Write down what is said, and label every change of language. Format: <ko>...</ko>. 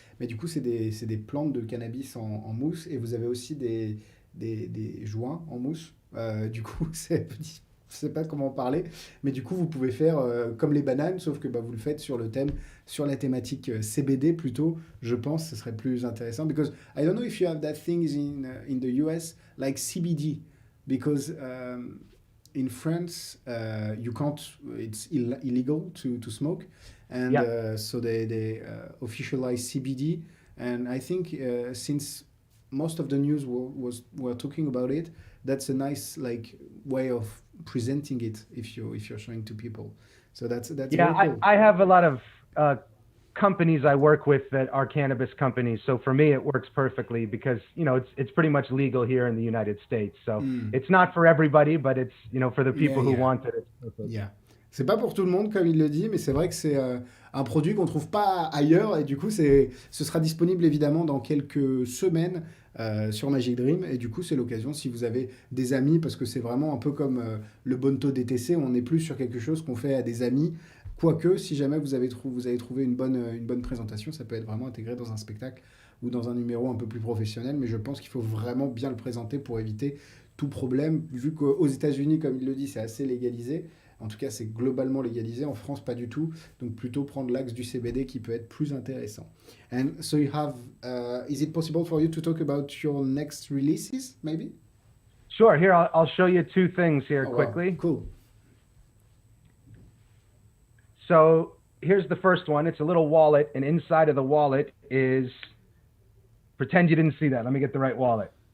<fr>Mais du coup, c'est des plantes de cannabis en mousse. Et vous avez aussi des joints en mousse. Du coup, c'est petit. Je sais pas comment en parler, mais du coup, vous pouvez faire comme les bananes, sauf que bah, vous le faites sur le thème, sur la thématique CBD plutôt. Je pense que ce serait plus intéressant.</fr> <en>Because I don't know if you have that things in the US like CBD, because in France you can't, it's illegal to smoke, and Yeah. so they officialize CBD, and I think since most of the news were talking about it, that's a nice like way of presenting it if you're showing to people. So that's Yeah, very cool. I have a lot of companies I work with that are cannabis companies. So for me, it works perfectly because, it's pretty much legal here in the United States. So it's not for everybody, but it's, for the Yeah, people who yeah, want it, it's perfect. yeah.</en> <fr>C'est pas pour tout le monde comme il le dit, mais c'est vrai que c'est un produit qu'on trouve pas ailleurs et du coup ce sera disponible évidemment dans quelques semaines sur Magic Dream et du coup c'est l'occasion si vous avez des amis parce que c'est vraiment un peu comme le Bonto DTC, on n'est plus sur quelque chose qu'on fait à des amis. Quoique, si jamais vous avez trouvé une bonne présentation, ça peut être vraiment intégré dans un spectacle ou dans un numéro un peu plus professionnel, mais je pense qu'il faut vraiment bien le présenter pour éviter tout problème, vu qu'aux États-Unis, comme il le dit, c'est assez légalisé. En tout cas, c'est globalement légalisé. En France, pas du tout. Donc, plutôt prendre l'axe du CBD qui peut être plus intéressant.</fr> <en>And so you have, is it possible for you to talk about your next releases, maybe? Sure. Here, I'll show you two things here Oh, wow. quickly. Cool. So here's the first one. It's a little wallet, and inside of the wallet is, pretend you didn't see that. Let me get the right wallet.</en>